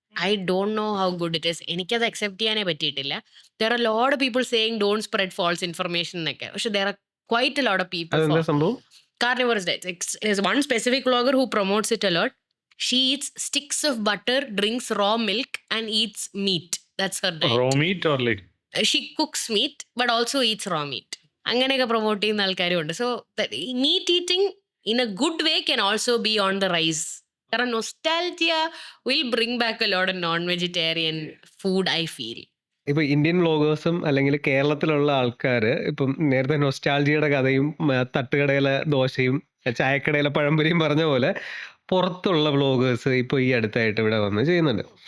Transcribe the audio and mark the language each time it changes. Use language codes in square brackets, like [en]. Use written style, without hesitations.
[en] I don't know how good it is. [ml] എനിക്കത് accept ചെയ്യാനേ പറ്റിയിട്ടില്ല. [en] There are lot of people saying don't spread false information എന്നൊക്കെ. പക്ഷെ there are quite a lot of people carnivorous diets. There's one specific vlogger who promotes it a lot. She eats sticks of butter, drinks raw milk, and eats meat. That's her diet. Raw meat or like? She cooks meat, but also eats raw meat. [ml] അങ്ങനെയൊക്കെ promote ചെയ്യുന്ന ആൾക്കാരും ഉണ്ട്. [en] So meat eating in a good way can also be on the rise. കാരണം nostalgia will bring back a lot of non vegetarian food, I feel. [ml] ഇപ്പൊ Indian വ്ളോഗേഴ്സും അല്ലെങ്കിൽ കേരളത്തിലുള്ള ആൾക്കാർ ഇപ്പം നേരത്തെ നൊസ്റ്റാൾജിയുടെ കഥയും തട്ടുകടയിലെ ദോശയും ചായക്കടയിലെ പഴംപൊരിയും പറഞ്ഞ പോലെ പുറത്തുള്ള വ്ളോഗേഴ്സ് ഇപ്പോൾ ഈ അടുത്തായിട്ട് ഇവിടെ വന്ന് ചെയ്യുന്നുണ്ട്.